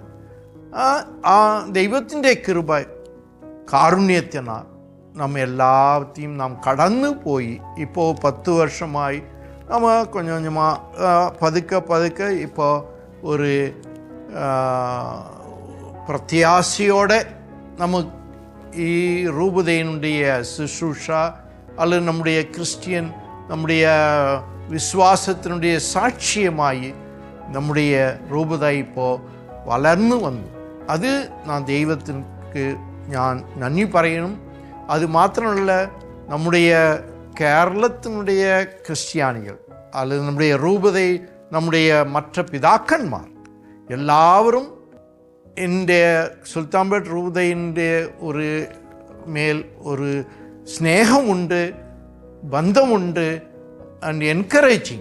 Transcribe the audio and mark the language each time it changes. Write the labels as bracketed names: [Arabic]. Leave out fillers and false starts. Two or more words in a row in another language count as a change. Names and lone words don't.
[Malayalam] ആ ദൈവത്തിൻ്റെ കൃപ കാരുണ്യത്തിനാൽ എല്ലാവരെയും നാം കടന്നു പോയി. ഇപ്പോൾ 10 വർഷമായി നമ്മൾ പതുക്കെ ഇപ്പോൾ ഒരു പ്രത്യാശയോടെ നമുക്ക് ഈ രൂപതയിനുடைய ശുശ്രൂഷ [Tamil] அல்லது நம்முடைய கிறிஸ்டியன் நம்முடைய விசுவாசத்தினுடைய சாட்சியமாய் நம்முடைய ரூபதை [Malayalam] ഇപ്പോൾ വളർന്നു വന്നു. അത് ദൈവത്തിനു ഞാൻ നന്ദി പറയണം. അത് മാത്രമല്ല, നമ്മുടെ കേരളത്തിനുடைய ക്രിസ്ത്യാനികൾ அல்லது നമ്മുടെ രൂപതൈ നമ്മുടെ മറ്റ് പിതാക്കന്മാർ എല്ലാവരും എൻ്റെ സുൽത്താൻപേട്ട് രൂപതയിൻ്റെ ഒരു മേൽ ഒരു സ്നേഹമുണ്ട്, ബന്ധമുണ്ട് [English] and encouraging.